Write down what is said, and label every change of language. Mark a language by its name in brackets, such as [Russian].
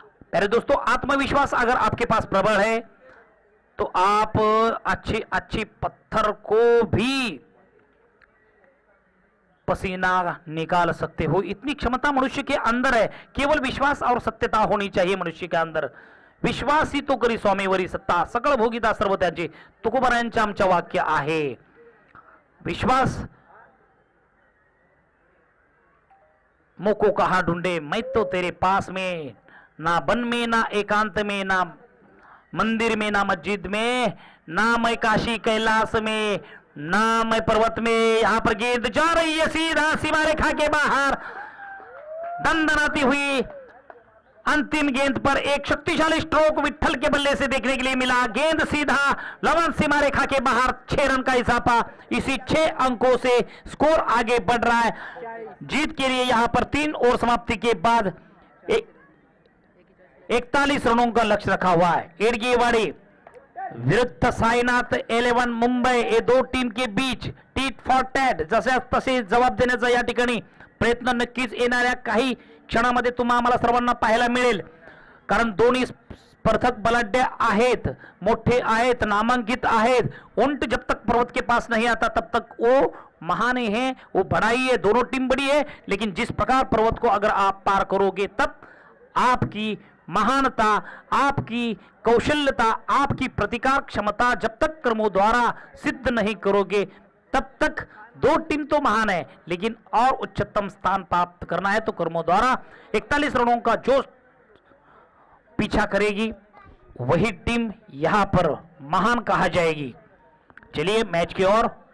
[Hindi] प्यारे दोस्तों, आत्मविश्वास अगर आपके पास प्रबल है तो आप अच्छे पत्थर को भी पसीना निकाल सकते हो, इतनी क्षमता मनुष्य के अंदर है। केवल विश्वास और सत्यता होनी चाहिए मनुष्य के अंदर। [Marathi] विश्वास ही तो करी स्वामीवरी सत्ता, सकळ भोगिता सर्व त्याचे, तुकोबारायांचे आमचे वाक्य आहे। [Hindi] विश्वास मोको कहा ढूंढे, मैं तो तेरे पास में, ना वन में ना एकांत में, ना मंदिर में ना मस्जिद में, ना मैं काशी कैलाश में, ना मैं पर्वत में। यहां पर गेंद जा रही है सीधा सीमा रेखा के बाहर, दंदनाती हुई अंतिम गेंद पर एक शक्तिशाली स्ट्रोक विट्ठल के बल्ले से देखने के लिए मिला। गेंद सीधा लवन सीमा रेखा के बाहर, 6 रन का इजाफा। इसी 6 अंकों से स्कोर आगे बढ़ रहा है जीत के लिए। यहां पर 3 ओवर समाप्ति के बाद 41 रनों का लक्ष्य रखा हुआ है। [Marathi] एडगेवाड़ी विरुद्ध साईनाथ 11 मुंबई, [Hindi] ये 2 टीम के बीच [English] tit for tat [Marathi] जसे तसे जबाब देण्याचा या ठिकाणी प्रयत्न नक्कीच येणाऱ्या काही क्षणामध्ये तुम्हा आम्हाला सर्वांना पाहायला मिळेल, कारण दोन्ही स्पर्धक बलाढ्य आहेत, मोठे आहेत, नामांकित आहेत। [Hindi] ऊंट जब तक पर्वत के पास नहीं आता तब तक वो महान है, वो बड़ाई है, दोनों टीम बड़ी है, लेकिन जिस प्रकार पर्वत को अगर आप पार करोगे तब आपकी महानता, आपकी कौशल्यता, आपकी प्रतिकार क्षमता जब तक कर्मों द्वारा सिद्ध नहीं करोगे तब तक 2 टीम तो महान है, लेकिन और उच्चतम स्थान प्राप्त करना है तो कर्मों द्वारा 41 रनों का जो पीछा करेगी वही टीम यहां पर महान कहा जाएगी। चलिए मैच की ओर।